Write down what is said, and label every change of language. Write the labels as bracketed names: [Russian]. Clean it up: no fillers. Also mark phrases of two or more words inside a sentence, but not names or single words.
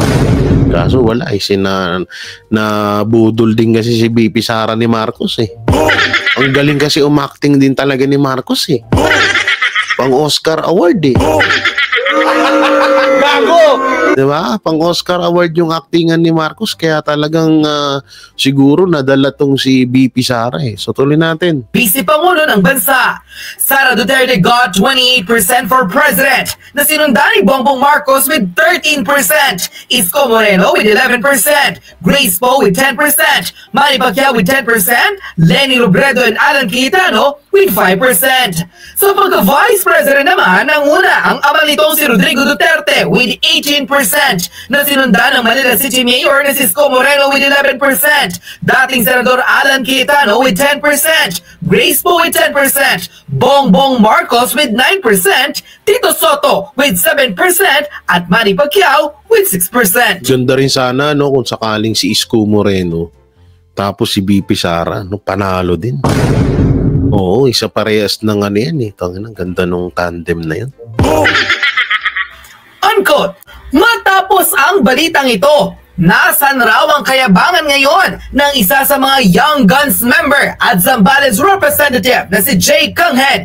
[Filipino] Kaso wala, na budol din kasi si VP Sara ni Marcos Ang galing kasi umacting din talaga ni Marcos Pang Oscar Award Gago! Diba? Pang Oscar Award yung actingan ni Marcos, kaya talagang siguro nadala tong si VP Sara So tuloy natin. Vice Pangulo ng bansa, Sara Duterte [English] got 28% for president, [Filipino] na sinundan ni Bongbong Marcos with 13%, Isko Moreno with 11%, Grace Poe with 10%, Manny Pacquiao with 10%, [English] Leni Robredo and Alan Cayetano with 5%. [Filipino] Sa pagka-vice president naman, nanguna ang ama nitong si Rodrigo Duterte with 18%, na sinundan ng Manila City Mayor na si Isko Moreno with 11%, dating Senador Alan Cayetano with 10%, Grace Poe with 10%, Bongbong Marcos with 9%, Tito Soto with 7%, at Manny Pacquiao with 6%. Ganda rin sana kung sakaling si Isko Moreno tapos si VP Sara panalo din. Oo, isa parehas ng Tangina, ang ganda nung tandem na yan. Unquote. Matapos ang balitang ito, nasan raw ang kayabangan ngayon ng isa sa mga Young Guns member at Zambales representative na si Jay Kanghead?